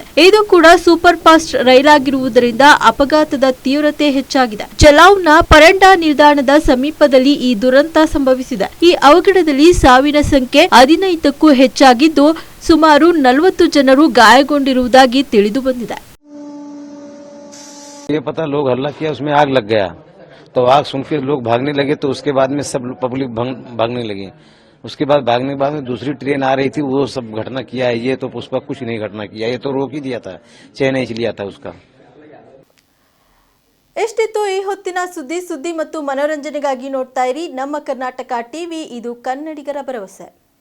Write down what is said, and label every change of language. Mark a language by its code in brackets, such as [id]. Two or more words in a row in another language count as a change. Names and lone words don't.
[kn] ಇದು ಕೂಡ [en] super fast [kn] ರೈಲಾಗಿರುವುದರಿಂದ ಅಪಘಾತದ ತೀವ್ರತೆ ಹೆಚ್ಚಾಗಿದೆ. ಜಲಾವ್ನ ಪರಂಡಾ ನಿಲ್ದಾಣದ ಸಮೀಪದಲ್ಲಿ ಈ ದುರಂತ ಸಂಭವಿಸಿದೆ. ಈ ಅವಘಡದಲ್ಲಿ ಸಾವಿನ ಸಂಖ್ಯೆ 15ಕ್ಕೂ ಹೆಚ್ಚಾಗಿದ್ದು ಸುಮಾರು 40 ಜನರು ಗಾಯಗೊಂಡಿರುವುದಾಗಿ ತಿಳಿದು ಬಂದಿದೆ. [hi] ये पता लोग हल्ला किया, उसमें आग लग गया, तो आग सुन के लोग भागने लगे, तो उसके बाद में सब पब्लिक भागने लगी. उसके बाद भागने के बाद में दूसरी ट्रेन आ रही थी, वो सब घटना किया है. ये तो पुष्पक कुछ नहीं घटना किया, ये तो रोक ही दिया था, चेन नहीं लिया था उसका. [kn] ಎಷ್ಟಿತ್ತು ಈ ಹೊತ್ತಿನ ಸುದ್ದಿ ಮತ್ತು ಮನೋರಂಜನೆಗಾಗಿ ನೋಡ್ತಾ ಇರಿ ನಮ್ಮ ಕರ್ನಾಟಕ ಟಿವಿ. ಇದು ಕನ್ನಡಿಗರ ಭರವಸೆ.